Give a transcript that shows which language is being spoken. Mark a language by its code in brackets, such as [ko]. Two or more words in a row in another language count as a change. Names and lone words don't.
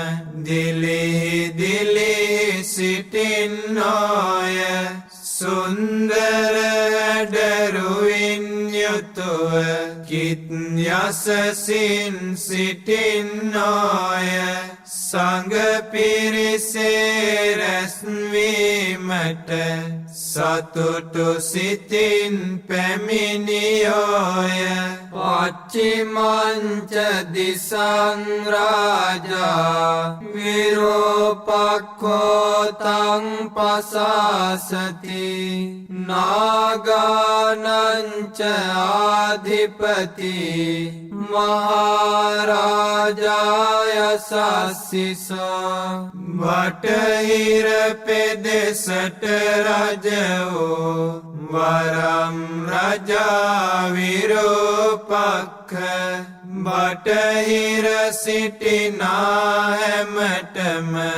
[si] දිලි සිටින්නෝය සුන්දර දරුවින් යුතුව කිත් යසසින් සිටින්නෝය සංඝ පිරිසේ රැස්වීමට සතුටු සිතින් පැමිණියෝය [pi] පච්චිමංච දිසං රාජා විරෝපක්ඛෝ තං පසාසති නාගානංච ආධිපති මහරජාය සස්සිසෝ [si] බටහිර පෙදෙසට රජ වූ වරම් රජා විරූපක්ඛ බටහිර සිටිනා හැමතෙම